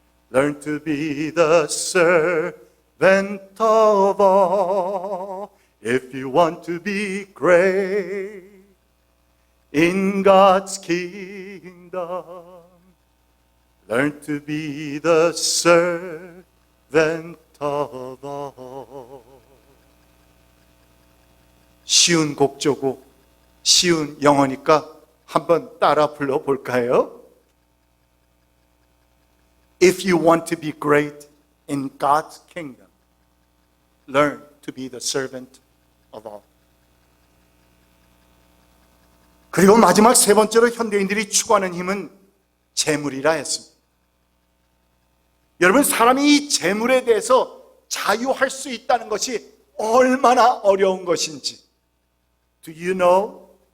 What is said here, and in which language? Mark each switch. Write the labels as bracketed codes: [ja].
[en] Learn to be the servant of all. If you want to be great in God's kingdom, learn to be the servant of all. [ko] 쉬운 곡조고 쉬운 영어니까 한번 따라 불러볼까요? [en] If you want to be great in God's kingdom, learn to be the servant of all. [ko] 그리고 마지막 세 번째로 현대인들이 추구하는 힘은 재물이라 했습니다. 여러분, 사람이 이 재물에 대해서 자유할 수 있다는 것이 얼마나 어려운 것인지. [en] Do you know?